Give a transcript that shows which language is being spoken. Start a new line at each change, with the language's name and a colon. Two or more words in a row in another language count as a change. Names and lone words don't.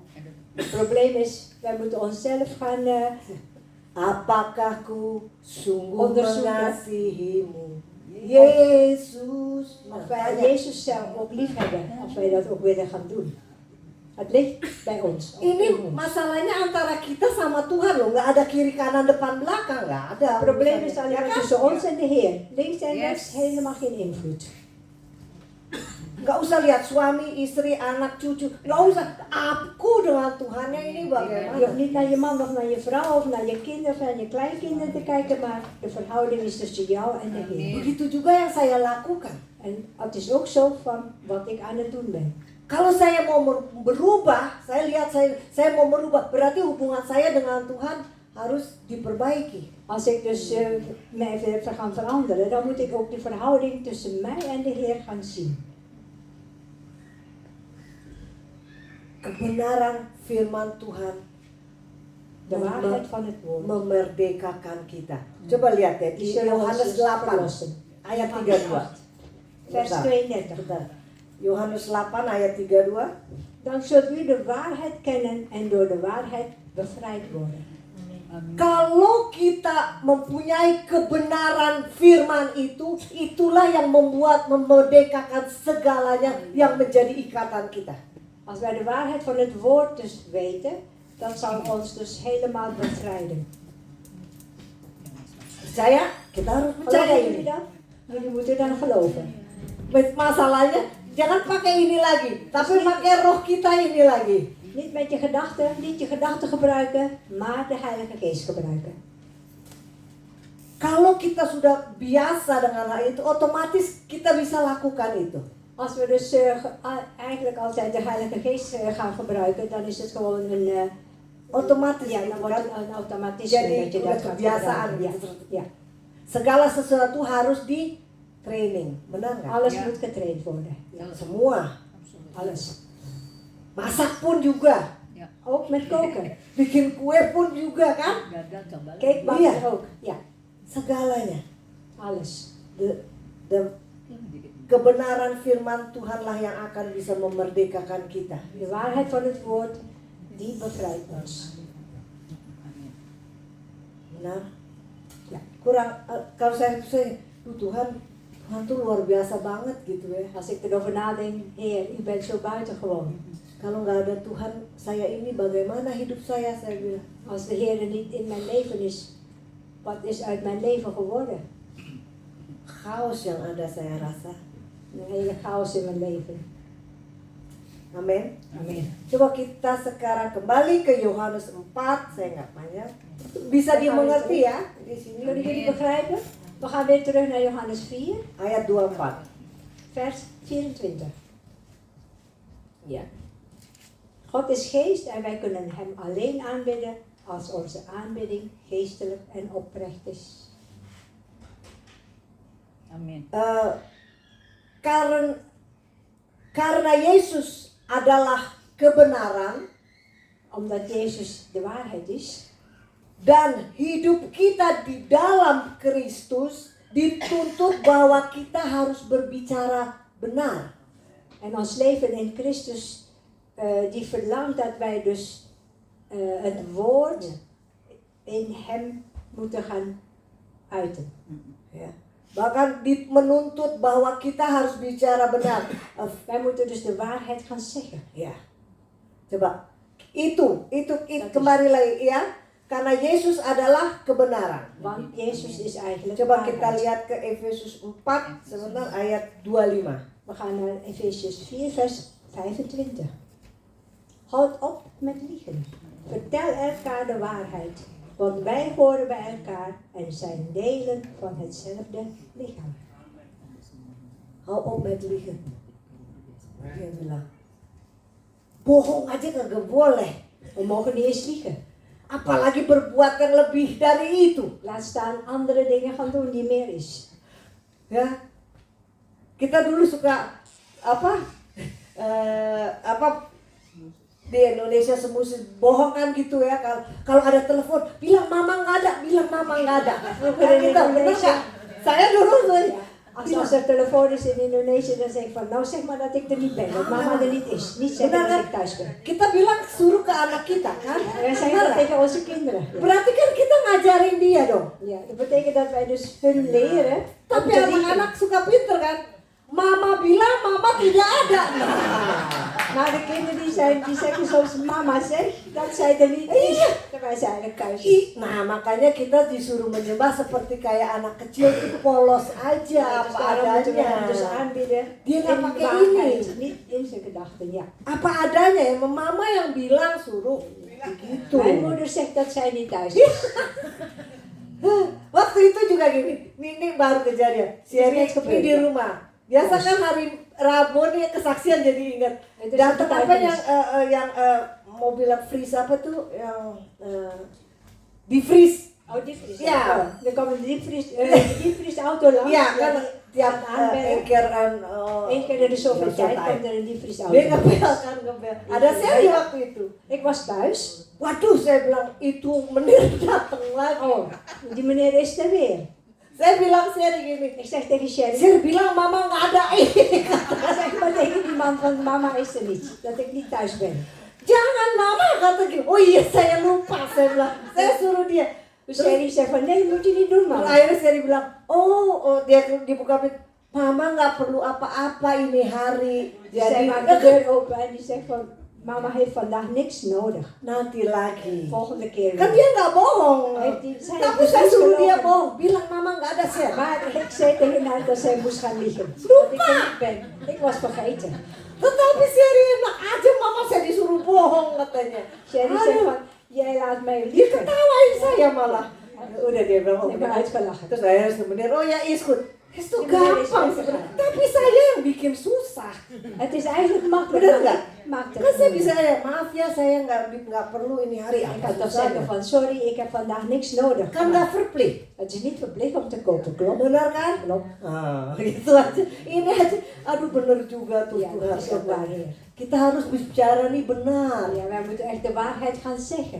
Dutch: Het probleem is, wij moeten onszelf gaan
Indonesian: Apakah ku sungguh
Dutch: Onderzoeken.
Indonesian: mengasihimu, Yesus?
Dutch: of wij Jezus zelf ook lief hebben, of wij dat ook willen gaan doen. Het ligt bij ons.
Indonesian: Ini masalahnya antara kita sama Tuhan loh, nggak ada kiri kanan depan belakang, nggak ada.
Dutch: Het probleem is alleen
Indonesian: Ya
Dutch: maar
Indonesian: kan?
Dutch: tussen ons en de Heer. Links en rechts helemaal geen invloed.
Indonesian: Nggak usah lihat suami, istri, anak, cucu, nggak usah. Aku dengan Tuhannya ini
Dutch: Je hoeft
Indonesian: bagaimana?
Dutch: niet naar je man of naar je vrouw of naar je kinderen of naar je kleinkinderen te kijken, maar de verhouding is tussen jou en de Heer.
Indonesian: Begitu juga yang saya lakukan.
Dutch: En het is ook zo van wat ik aan het doen ben.
Indonesian: Kalau saya mau berubah, saya lihat saya mau merubah, berarti hubungan saya dengan Tuhan harus diperbaiki.
Dutch: Als ik dus mij weer gaan veranderen, dan moet ik ook de verhouding tussen mij en de Heer gaan zien.
Indonesian: Kebenaran firman Tuhan
Dutch: De waarheid van het woord.
Indonesian: memerdekakan kita. Coba lihat ya di
Dutch: Die zullen ons
Indonesian: Yohanes
Dutch: dus
Indonesian: 8
Dutch: verlossen.
Indonesian: ayat 32.
Dutch: Vers
Indonesian: Bentar,
Dutch: 32.
Indonesian: bentar. Yohanes 8 ayat 32.
Dutch: Dan zult u de waarheid kennen en door de waarheid bevrijd worden.
Indonesian: Kalau kita mempunyai kebenaran firman itu, itulah yang memerdekakan segalanya yang menjadi ikatan kita.
Dutch: Als wij de waarheid van het woord dus weten, dat zal ons dus helemaal bevrijden.
Indonesian: Percaya? Kita harus percaya
Dutch: Geloven
Indonesian: ini.
Dutch: jullie dat? Jullie moeten dan geloven.
Indonesian: Masalahnya jangan pakai ini lagi, tapi pakai roh kita ini lagi.
Dutch: Niet met je gedachten, niet je gedachten gebruiken, maar de Heilige Geest gebruiken.
Indonesian: Kalau kita sudah biasa dengan hal itu, otomatis kita bisa lakukan itu.
Dutch: Als we dus eigenlijk altijd de Heilige Geest gaan gebruiken, dan is het gewoon een
Indonesian: Otomatis,
Dutch: ja, dan
Indonesian: gitu
Dutch: wordt
Indonesian: kan?
Dutch: het een automatisme
Indonesian: Jadi
Dutch: dat je
Indonesian: udah
Dutch: dat gaat
Indonesian: kebiasaan
Dutch: gebruiken.
Indonesian: gitu.
Dutch: Ja, ja.
Indonesian: Segala sesuatu harus di training, benar nggak?
Dutch: Alles moet getraind worden. Ja.
Indonesian: Semua,
Dutch: Alles.
Indonesian: masak pun juga,
Dutch: Ook met koken.
Indonesian: bikin kue pun juga kan?
Dutch: Cake bakken
Indonesian: Iya.
Dutch: ook. Ja,
Indonesian: Segalanya.
Dutch: alles.
Indonesian: De kebenaran firman Tuhanlah yang akan bisa memerdekakan kita.
Dutch: De waarheid van het woord, die bevrijdt ons.
Indonesian: Benar?
Dutch: Ja.
Indonesian: Kurang, kalau saya Tuhan tuh luar biasa banget gitu ya.
Dutch: Als ik erover nadenk, Heer, u bent zo buitengewoon.
Indonesian: Kalau nggak ada Tuhan, saya ini bagaimana hidup saya bilang.
Dutch: Als de Heer er niet in mijn leven is, wat is uit mijn leven geworden?
Indonesian: Chaos yang ada saya rasa.
Dutch: Een hele chaos in mijn leven.
Indonesian: Amin.
Dutch: Amen.
Indonesian: Coba kita sekarang kembali ke Yohanes 4, saya nggak banyak. Bisa dimengerti ya di sini.
Dutch: Kunnen jullie begrijpen? We gaan weer terug naar Johannes 4,
Indonesian: Ayat 24.
Dutch: vers 24. Ja. God is geest en wij kunnen hem alleen aanbidden als onze aanbidding geestelijk en oprecht is.
Indonesian: Amin. Karena Yesus adalah kebenaran
Dutch: Omdat Jezus de waarheid is
Indonesian: dan hidup kita di dalam Kristus dituntut bahwa kita harus berbicara benar.
Dutch: en ons leven in Christus, die verlangt dat wij dus het woord in hem moeten gaan uiten.
Indonesian: Ya. Bahkan menuntut bahwa kita harus bicara benar.
Dutch: Wij moeten dus de waarheid gaan zeggen.
Indonesian: Ya. Coba. Itu kembali lagi ya. Karena Yesus adalah kebenaran.
Dutch: Want Jezus is eigenlijk
Indonesian: Coba kita
Dutch: waarheid.
Indonesian: lihat ke Efesus 4 sebentar ayat 25.
Dutch: We gaan naar Efesius 4 vers 25. Houd op met liegen. Vertel elkaar de waarheid. Want wij horen bij elkaar en zijn delen van hetzelfde lichaam. Hou op met liegen.
Indonesian: Dia bilang, bohong aja kagak boleh.
Dutch: We mogen niet eens liegen.
Indonesian: Apalagi berbuat yang lebih dari itu.
Dutch: Laat staan andere dingen gaan doen die meer is.
Indonesian: Ya, kita dulu suka apa di Indonesia semusim bohong kan gitu ya. Kalau ada telepon, bilang mama nggak ada. Ya, kita bener nggak? Saya dulu
Dutch: Als er telefoon is in Indonesië, dan zeg ik van, nou zeg maar dat ik er niet ben, dat mama er niet is. Niet zeggen
Indonesian: Benar,
Dutch: dat
Indonesian: kan?
Dutch: ik thuis ben.
Indonesian: Kita bilang suruh ke anak kita kan.
Dutch: Wij zeggen dat tegen onze kinderen. Ja.
Indonesian: Berarti kan kita ngajarin dia dong.
Dutch: Ja, dat betekent dat wij dus hun leren.
Indonesian: Tapi
Dutch: om te liegen.
Indonesian: anak-anak suka pinter kan. Mama bilang mama tidak ada.
Dutch: Maar de kinderen die zeggen soms mama zegt dat zij er niet is. Terwijl zij eigenlijk thuis is.
Indonesian: Nah makanya kita disuruh menyembah seperti kayak anak kecil itu polos aja
Dutch: Dus
Indonesian: apa
Dutch: daarom moeten we hem dus
Indonesian: adanya.
Dutch: aanbieden
Indonesian: Dia nggak
Dutch: in
Indonesian: pakai
Dutch: waarheid,
Indonesian: ini.
Dutch: niet in zijn gedachten. Ja.
Indonesian: Apa adanya ya, mama yang bilang suruh begitu.
Dutch: Mijn moeder zegt dat zij niet thuis is.
Indonesian: Waktu itu juga gini, ini baru kejadian. Si Eri ini di rumah. Biasa kan hari Rabu nih kesaksian jadi ingat. Itu Datang sempat apa habis. yang mobil freeze apa tuh yang di freeze.
Dutch: Oh, diepvries. Ja. Dan kwam een diepvriesauto langs.
Indonesian: Iya kan tiap
Dutch: aanbellen. Eén keer in de zoveel tijd komt er een diepvriesauto.
Indonesian: Dia ngepel kan ngepel. Ada Seri waktu itu.
Dutch: Ik was thuis.
Indonesian: Waduh saya bilang itu menir datang lagi.
Dutch: Oh, die meneer is er weer.
Indonesian: Saya bilang Seri gini.
Dutch: Ik zeg tegen Sherry.
Indonesian: Seri bilang mama nggak ada.
Dutch: Ik zeg maar tegen die man van mama is er niet. Dat ik niet thuis ben.
Indonesian: Jangan mama kata gini. Oh iya saya lupa saya bilang. Saya suruh dia.
Dutch: Dus Sherry zegt van nee, moet je niet doen
Indonesian: Terus
Dutch: mama.
Indonesian: akhirnya Seri bilang, oh dia dibuka pintu. Mama nggak perlu apa-apa ini hari.
Dutch: Zij maakt de deur open en die zegt van mama heeft vandaag niks nodig.
Indonesian: Nanti lagi.
Dutch: Volgende keer
Indonesian: Kan
Dutch: weer.
Indonesian: dia nggak bohong. Tapi saya suruh dia bohong. Bilang mama nggak ada Seri.
Dutch: Maar ik zei tegen haar dat zij moest gaan liegen. Dat ik er niet ben. Ik was vergeten.
Indonesian: Tetapi Seri enak aja mama saya disuruh bohong katanya.
Dutch: Sherry zegt van jij laat mij
Indonesian: Dia
Dutch: liegen.
Indonesian: ketawain saya malah. Udah dia bilang, oh
Dutch: Ik ben uitgelachen.
Indonesian: terus saya sebenarnya, oh ya
Dutch: is goed.
Indonesian: Itu Ya, bener, is gampang
Dutch: goed.
Indonesian: sebenarnya. Tapi saya yang bikin susah.
Dutch: Het is eigenlijk makkelijk.
Indonesian: Bener
Dutch: maar
Indonesian: nggak?
Dutch: ik maak het
Indonesian: Kan saya
Dutch: niet.
Indonesian: bisa ya, maaf ya saya nggak perlu ini hari.
Dutch: Ik kan toch zeggen van sorry, ik heb vandaag niks nodig.
Indonesian: Kan nggak verplicht.
Dutch: Het is niet verplicht om te kopen, klopt?
Indonesian: Benar kan?
Dutch: Klopt.
Indonesian: Ah, gitu aja. Ini aja. Aduh bener juga tuh
Dutch: Ja, Tuhan. dat is ook waar, Heer.
Indonesian: Kita harus bicara nih benar.
Dutch: Ja, wij moeten echt de waarheid gaan zeggen.